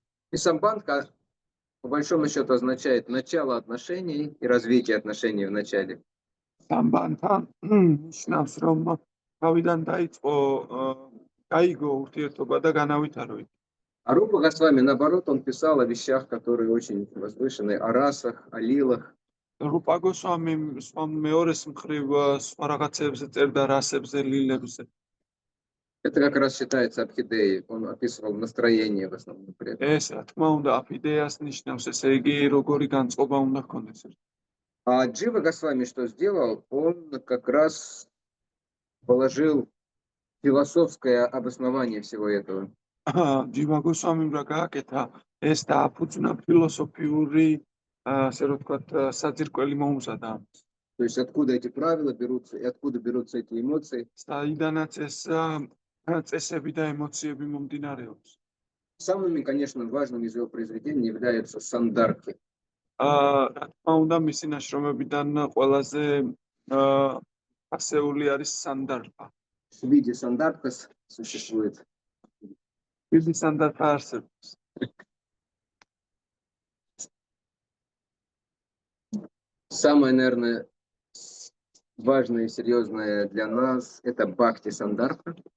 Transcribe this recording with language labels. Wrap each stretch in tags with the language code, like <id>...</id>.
<ru>И самбанка, по большому счету, означает начало отношений и развитие отношений в начале.</ru> <ka>Sambantan ნიშნავს რომ თავიდან დაიწყო გაიგო ურთიერთობა და განავითარო.</ka> <ru>А Рупа Госвами, наоборот, он писал о вещах, которые очень возвышенные, о расах, о лилах.</ru> <ka>Рупа Госвами მეორეს მხრივ სხვა რაღაცებზე წერდა რასებზე, ლილებზე.</ka> <ru>Это как раз считается Абхидеей. Он описывал настроение в основном.</ru> <ka>ეს რა თქმა უნდა აფიდეას ნიშნავს, ესე იგი როგორი განწყობა უნდა ჰქონდეს.</ka> <ru>А Джива Госвами что сделал? Он как раз положил философское обоснование всего этого.</ru> <ka>Джива Госвами რა გააკეთა, ეს დააფუძნა ფილოსოფიური, ასე რომ ვთქვათ, საძირკველი მოუმზადა.</ka> <ru>То есть откуда эти правила берутся и откуда берутся эти эмоции.</ru> <ka>Საიდანაც ეს წესები და ემოციები მომდინარეობს.</ka> <ru>Самыми, конечно, важными из его произведений являются сандарки.</ru> <ka>რა თქმა უნდა, მისი ნაშრომებიდან ყველაზე ასეული არის სანდარფა.</ka> <ru>В виде сандаркас существует.</ru> <ka>Виде сандарфа არსებობს.</ka> <ru>Самое, наверное, важное и серьезное для нас это бхакти сандарка.</ru>